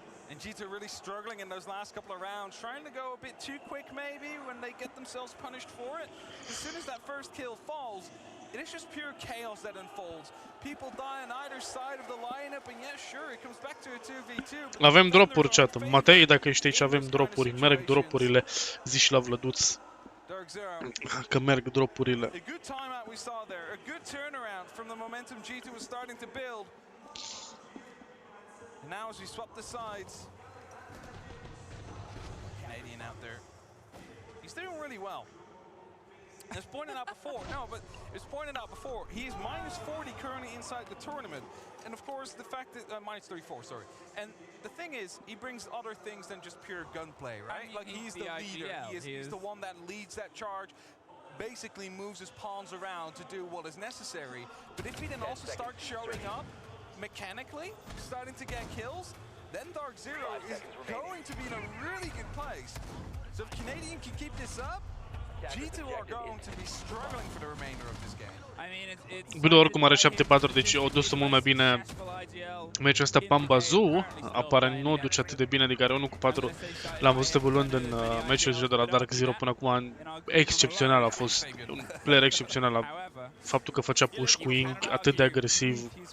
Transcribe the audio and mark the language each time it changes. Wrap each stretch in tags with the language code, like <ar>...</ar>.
<en>And G2 really struggling in those last couple of rounds, trying to go a bit too quick maybe when they get themselves punished for it. As soon as that first kill falls, it is just pure chaos that unfolds. People die on either side of the lineup, and yes, sure, it comes back to a 2v2.</en> <ro>Avem dropuri, chat. Matei, dacă ești aici, avem dropuri. Merg dropurile. Zi și la Vlăduț că merg dropurile.</ro> <en>A good timeout we saw there, a good turnaround from the momentum G2 was starting to build. And now as we swap the sides, Canadian out there, he's doing really well. As pointed out before, he is minus 40 currently inside the tournament. And of course, the fact that, minus 34, sorry. And the thing is, he brings other things than just pure gunplay, right? Like, he's the leader, he's the one that leads that charge, basically moves his pawns around to do what is necessary. But if he then also starts showing up mechanically, starting to get kills, then Dark Zero is going to be in a really good place. So if Canadian can keep this up, G2 are going to be struggling for the remainder of this game. I mean, it's</en> <ro>Bine, oricum are 7-4, deci o dus mult mai bine meciul ăsta. Pambazu apare nu o duce atât de bine, adică are 1-4. L-am văzut evoluând în meciul de la Dark Zero până acum. Excepțional a fost, un player excepțional la faptul că făcea push cu ENG atât de agresiv.</ro>